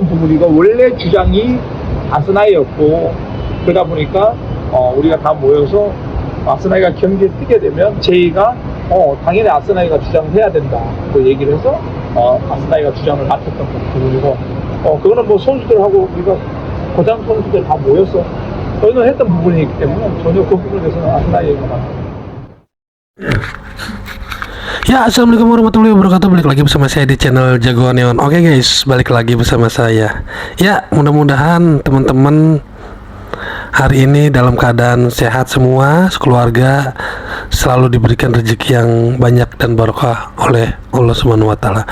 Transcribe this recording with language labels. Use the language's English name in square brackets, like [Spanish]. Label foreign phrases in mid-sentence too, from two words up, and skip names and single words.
[Korean] 부분이고, 원래 주장이 아스나이였고, 그러다 보니까 우리가 다 모여서 아스나이가 경기에 뛰게 되면 제이가 당연히 아스나이가 주장을 해야 된다 그 얘기를 해서 아스나이가 주장을 맡았던 부분이고, 그거는 뭐 선수들하고 우리가 고장 선수들 다 모여서 저희는 했던 부분이기 때문에 전혀 그 부분에 대해서는 아스나이 얘기가 많아요. [Arabic] Ya, السلام عليكم ورحمة الله وبركاته. [Indonesian] Balik lagi bersama saya di channel Jagoan Neon. Oke guys, balik lagi bersama saya. Ya, mudah-mudahan teman-teman hari ini dalam keadaan sehat semua, sekeluarga selalu diberikan rezeki yang banyak dan barokah oleh [Arabic] الله سبحانه وتعالى.